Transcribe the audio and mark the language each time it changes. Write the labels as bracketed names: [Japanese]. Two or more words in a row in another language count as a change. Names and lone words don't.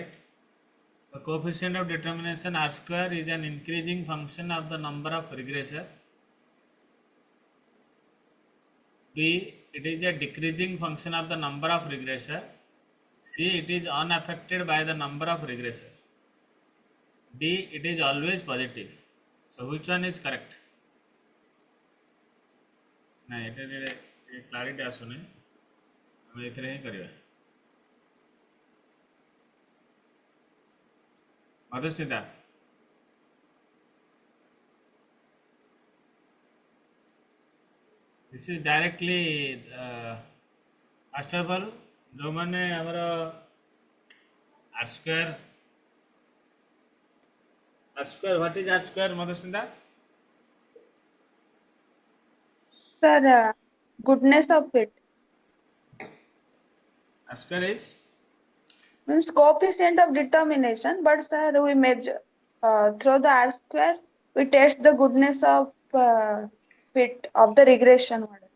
[English] The coefficient of determination R square is an increasing function of the number of regressor. B, it is a decreasing function of the number of regressor. C, it is unaffected by the number of regressor. D, it is always positive. So which one is correct? [Odia] ନାଇଁ ଏଠାରେ କ୍ଲାରିଟି ଆସୁନି ଆମେ ଏଥିରେ ହିଁ କରିବା ମଧୁସ୍ମିତା [English] this is directly first of all [Odia] ଯୋଉମାନେ ଆମର [English] r square what is r square [Odia] ମଧୁସ୍ମିତା [English] Sir, goodness of it r square is means coefficient of determination, but sir, we measure through the R square, we test the goodness of fit of the regression model.